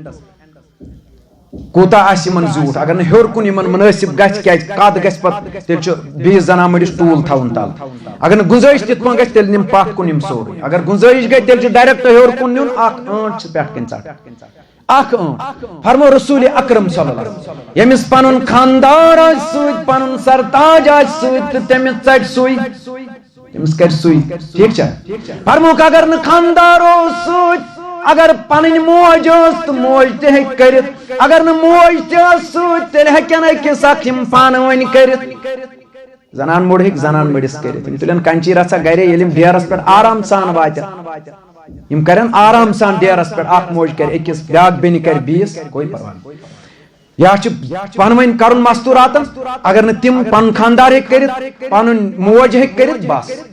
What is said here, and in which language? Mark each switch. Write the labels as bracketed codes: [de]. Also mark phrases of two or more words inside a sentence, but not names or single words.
[ks] کوتا آسہِ یمن زیوٗٹھ اگر نہٕ ہیوٚر کُن یمن مناسب گژھِ کیازِ قد گژھِ پتہٕ تیٚلہِ چھُ بیٚیِس زنان مٔڑِس ٹوٗل تھاوُن تل اگر نہٕ گنجائش تِتھ پٲٹھۍ گژھِ تیٚلہِ نِم پتھ کُن یم سورُے اگر گنجائش گٔے تیٚلہِ چھُ ڈایریکٹ ہیوٚر کُن نیُن اکھ ٲنٹ چھِ پٮ۪ٹھ کَنۍ ژٹ اکھ ٲنٹ فرمو رسول اکرم [ar] صلی اللہ علیہ وسلم [ks] ییٚمِس پنُن خاندار آسہِ سۭتۍ پنُن سرتاج آسہِ سۭتۍ تہٕ تٔمِس ژٹہِ سُے تٔمِس کرِ سُے ٹھیک چھا فرموک اگر نہٕ خاندار اوس سۭتۍ اگر پنٕنۍ موج ٲس تہٕ موج تہِ ہیٚکہِ کٔرِتھ اگر نہٕ موج تہِ ٲس سۭتۍ تیٚلہِ ہیٚکن أکِس اکھ یِم پانہٕ ؤنۍ کٔرِتھ زنان موٚڑ ہیٚکہِ زنان مٔڑِس کٔرِتھ یِم تُلن کنچی رژھا گرے ییٚلہِ یِم ڈیرس پٮ۪ٹھ آرام سان واتن یم کرن آرام سان ڈیرس پٮ۪ٹھ اکھ موج کر أکِس بیاکھ بیٚنہِ کر بیٚیِس کوئی پرواہ یا چھُ پانہٕ ؤنۍ کرُن مستوراتن اگر نہٕ تِم پنُن خاندار ہیٚکہِ کٔرِتھ پنُن موج ہیٚکہِ کٔرِتھ بس